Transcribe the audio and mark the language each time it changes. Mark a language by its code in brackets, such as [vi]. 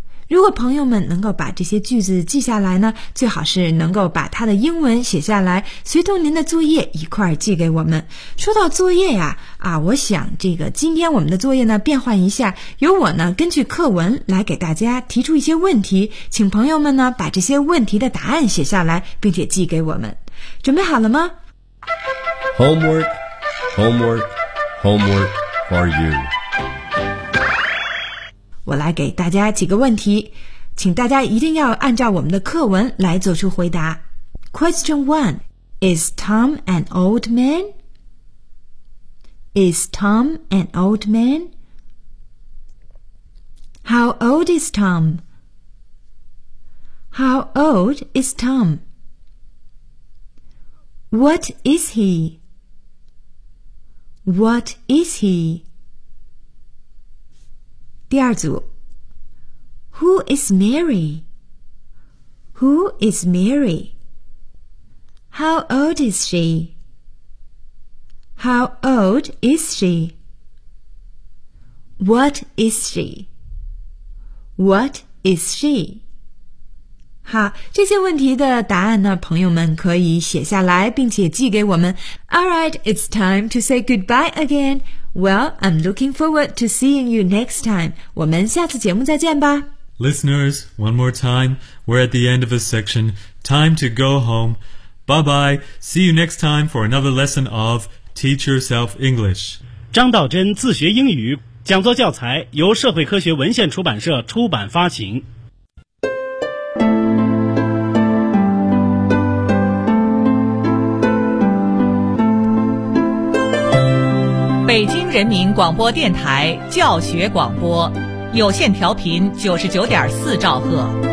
[zh] 如果朋友们能够把这些句子记下来呢，最好是能够把它的英文写下来，随同您的作业一块儿寄给我们。说到作业呀，我想这个今天我们的作业呢变换一下，由我呢根据课文来给大家提出一些问题，请朋友们呢把这些问题的答案写下来，并且寄给我们。准备好了吗 [en] ？Homework, homework, homework for you. [zh] 我来给大家几个问题，请大家一定要按照我们的课文来做出回答。 [en] Question 1. Is Tom an old man? Is Tom an old man? How old is Tom? How old is Tom? What is he? What is he? [zh] 第二组 [en] ，Who is Mary? Who is Mary? How old is she? How old is she? What is she? What is she? [zh] 好，这些问题的答案呢，朋友们可以写下来，并且寄给我们。 [en] All right, it's time to say goodbye again. Well, I'm looking forward to seeing you next time. [zh] 我们下次节目再见吧。 [en] Listeners, one more time. We're at the end of a section. Time to go home. Bye-bye. See you next time for another lesson of Teach Yourself English. [zh] 张道真自学英语讲座教材由社会科学文献出版社出版发行。北京人民广播电台教学广播，有线调频99.4兆赫。